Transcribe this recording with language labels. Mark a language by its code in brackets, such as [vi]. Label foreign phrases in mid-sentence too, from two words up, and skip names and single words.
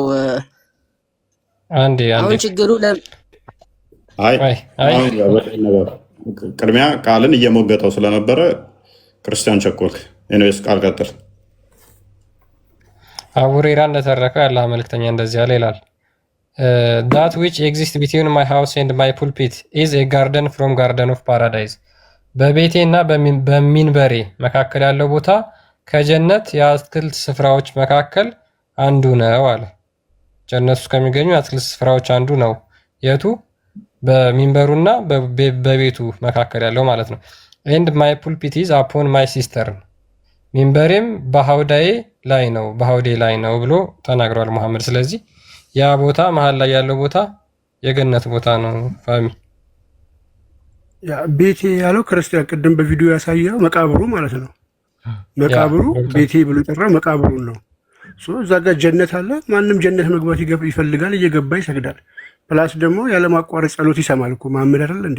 [am] አንዴ አሁን ችግሩ ቅድሚያ ቃልን እየሞገተው ስለነበረ ክርስቲያን ቸኮልክ። ኤኒዌይስ ቃል ቀጥል። አቡሬራ እንደተረከው ያለ መልእክተኛ እንደዚህ ያለ ይላል [en] that which exists between my house and my pulpit is a garden from garden of paradise [am] በቤቴ እና በሚንበሬ መካከል ያለው ቦታ ከጀነት የአትክልት ስፍራዎች መካከል አንዱ ነው አለ። ጀነት ውስጥ ከሚገኙ የአትክልት ስፍራዎች አንዱ ነው። የቱ? በሚንበሩና በቤቱ መካከል ያለው ማለት ነው። [en] and my pulpit is upon my cistern [am] ሚንበሬም በሐውዳዬ ላይ ነው በሐውዴ ላይ ነው ብሎ ተናግሯል መሐመድ። ስለዚህ ያ ቦታ መሃል ላይ ያለው ቦታ የገነት ቦታ ነው። ፋሚ ያ ቤቴ ያለው ክርስቲያን ቅድም በቪዲዮ ያሳየው መቃብሩ ማለት ነው። መቃብሩ ቤቴ ብሎ የጠራው መቃብሩን ነው። እዛ ጋር ጀነት አለ። ማንም ጀነት መግባት ይፈልጋል፣ እየገባ ይሰግዳል። ፕላስ ደግሞ ያለማቋረጥ ጸሎት ይሰማል እኮ መሐመድ አይደል እንዴ?